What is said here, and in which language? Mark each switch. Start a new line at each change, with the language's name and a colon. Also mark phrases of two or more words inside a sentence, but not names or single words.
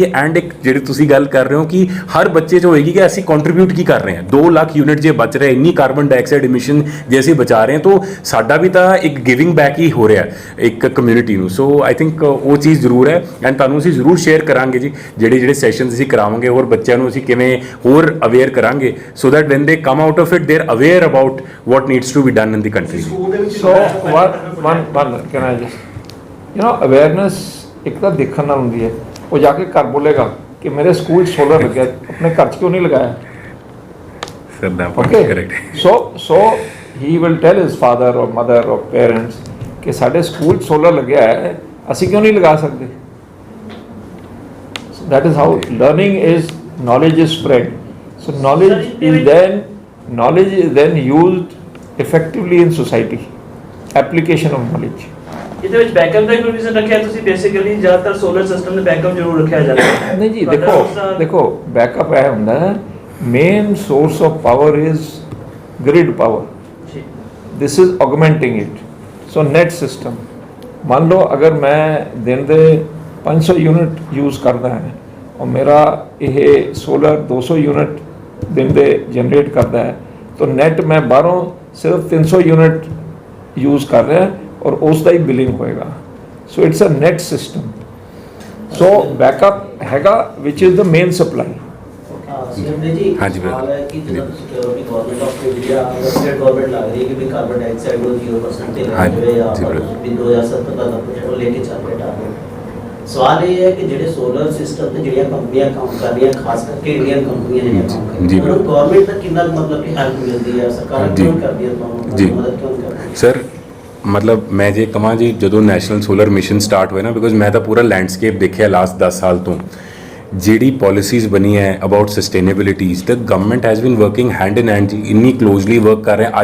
Punjabi: ਐਂਡ ਇੱਕ ਜਿਹੜੀ ਤੁਸੀਂ ਗੱਲ ਕਰ ਰਹੇ ਹੋ ਕਿ ਹਰ ਬੱਚੇ 'ਚ ਹੋਏਗੀ ਕਿ ਅਸੀਂ ਕੰਟਰੀਬਿਊਟ ਕੀ ਕਰ ਰਹੇ ਹਾਂ, 2 ਲੱਖ ਯੂਨਿਟ ਜੇ ਬਚ ਰਿਹਾ, ਇੰਨੀ
English: carbon dioxide emission
Punjabi: ਜੇ ਅਸੀਂ ਬਚਾ ਰਹੇ ਹਾਂ, ਤਾਂ ਸਾਡਾ ਵੀ ਤਾਂ ਇੱਕ
English: giving back
Punjabi: ਹੀ ਹੋ ਰਿਹਾ ਇੱਕ ਕਮਿਊਨਿਟੀ ਨੂੰ।
English: So I think
Punjabi: ਉਹ ਚੀਜ਼ ਜ਼ਰੂਰ ਹੈ ਐਂਡ ਤੁਹਾਨੂੰ ਅਸੀਂ ਜ਼ਰੂਰ ਸ਼ੇਅਰ ਕਰਾਂਗੇ ਜੀ ਜਿਹੜੇ ਸੈਸ਼ਨਸ ਅਸੀਂ ਕਰਾਵਾਂਗੇ, ਹੋਰ ਬੱਚਿਆਂ ਨੂੰ ਅਸੀਂ ਕਿਵੇਂ ਹੋਰ ਅਵੇਅਰ ਕਰਾਂਗੇ
English: so that when they come out of it they are aware about what needs to be done in the country. So one can I just, awareness
Punjabi: ਇੱਕ ਤਾਂ ਦੇਖਣ ਨਾਲ ਹੁੰਦੀ ਹੈ, ਉਹ ਜਾ ਕੇ ਘਰ ਬੋਲੇਗਾ ਕਿ ਮੇਰੇ ਸਕੂਲ ਸੋਲਰ ਲੱਗਿਆ, ਆਪਣੇ ਘਰ 'ਚ ਕਿਉਂ ਨਹੀਂ ਲਗਾਇਆ?
English: Sir, that Okay. correct. So he will tell his father or mother or parents
Punjabi: ਕਿ ਸਾਡੇ ਸਕੂਲ ਸੋਲਰ ਲੱਗਿਆ ਹੈ, ਅਸੀਂ ਕਿਉਂ ਨਹੀਂ ਲਗਾ ਸਕਦੇ?
English: So that is how learning is, knowledge is spread. So knowledge is then used effectively in society. Application of knowledge.
Punjabi: ਇਹਦੇ ਵਿੱਚ ਬੈਕਅਪ ਦਾ ਪ੍ਰੋਵੀਜ਼ਨ ਰੱਖਿਆ ਤੁਸੀਂ, ਬੇਸਿਕਲੀ ਜ਼ਿਆਦਾਤਰ
English: solar system
Punjabi: ਦੇ ਬੈਕਅਪ ਜ਼ਰੂਰ ਰੱਖਿਆ ਜਾਂਦਾ ਹੈ। ਨਹੀਂ ਜੀ, ਦੇਖੋ ਬੈਕਅਪ ਇਹ ਹੁੰਦਾ ਹੈ,
English: main source of power is grid power, this is augmenting it. So net system,
Punjabi: ਮੰਨ ਲਓ ਅਗਰ ਮੈਂ ਦਿਨ ਦੇ 500 ਯੂਨਿਟ ਯੂਜ਼ ਕਰਦਾ ਹੈ ਔਰ ਮੇਰਾ ਇਹ ਸੋਲਰ 200 ਯੂਨਿਟ
Hindi: दिन दे जनरेट करता है, तो नेट मैं बाहरों सिर्फ 300 यूनिट यूज़ कर रहा है और उसका ही बिलिंग होएगा।
English: So it's a net system. So backup हैगा which is the main supply।
Hindi: हाँ जी, सवाल है कि जब
English: security Government of India state government
Hindi: लग रही है कि
English: carbon dioxide
Hindi: को 0% ले जाए या 2070 तक लेके चल रहे टारगेट। सवाल ये है कि
Punjabi: ਜਿਹੜੇ
English: solar system
Punjabi: ਤੇ ਜਿਹੜੀਆਂ ਕੰਪਨੀਆਂ ਕੰਮ ਕਰ ਰਹੀਆਂ, ਖਾਸ ਕਰਕੇ ਇੰਡੀਅਨ ਕੰਪਨੀਆਂ ਜਿਹੜੀਆਂ ਕੰਮ ਕਰ ਰਹੀਆਂ, ਉਹਨਾਂ ਗਵਰਨਮੈਂਟ ਦਾ ਕਿੰਨਾ ਮਤਲਬ ਕਿ ਹੈਲਪ ਮਿਲਦੀ ਹੈ, ਸਰਕਾਰ ਕਿਉਂ ਕਰਦੀ ਹੈ, ਤੁਹਾਨੂੰ ਮਦਦ ਕਿਉਂ ਕਰਦੀ ਹੈ? ਸਰ ਮਤਲਬ ਮੈਂ ਜੇ ਕਹਾਂ ਜੀ, ਜਦੋਂ ਨੈਸ਼ਨਲ ਸੋਲਰ ਮਿਸ਼ਨ ਸਟਾਰਟ ਹੋਇਆ ਨਾ, ਬਿਕੋਜ਼ ਮੈਂ ਤਾਂ ਪੂਰਾ ਲੈਂਡਸਕੇਪ ਦੇਖਿਆ ਲਾਸਟ 10 ਸਾਲ ਤੋਂ, ਜਿਹੜੀ ਪਾਲਿਸੀਜ਼ ਬਣੀ ਹੈ
English: about sustainabilities, the government has been working hand in hand
Punjabi: ਜੀ, ਇੰਨੀ
English: closely work
Punjabi: ਕਰ ਰਹੇ।